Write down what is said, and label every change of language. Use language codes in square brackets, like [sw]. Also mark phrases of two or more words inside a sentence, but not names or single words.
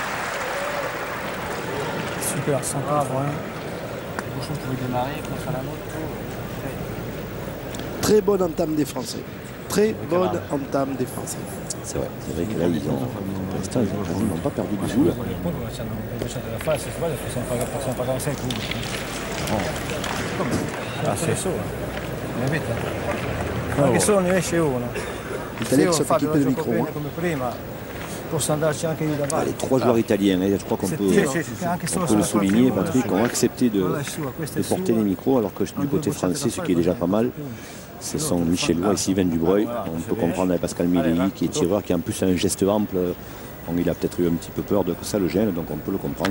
[fr] Super, sympa, vraiment. Bouchon pouvait démarrer, contre la moto. Très bonne entame des Français. Très bonne entame des Français. C'est vrai que là, pour l'instant, ils n'ont pas perdu de joue. [it] Anche solo ne esce uno. [fr] L'Italie qui sont équipés de micro. [it] Come prima, posso andarci anche io davanti. [fr] Les 3 joueurs italiens, je crois qu'on peut le souligner, Patrick, ont accepté de porter les micros, alors que du côté français, ce qui est déjà pas mal, ce sont Michel Lois et Sylvain Dubreuil. On peut comprendre Pascal Milei, qui est tireur, qui en plus a un geste ample. Bon, il a peut-être eu un petit peu peur que ça le gêne, donc on peut le comprendre.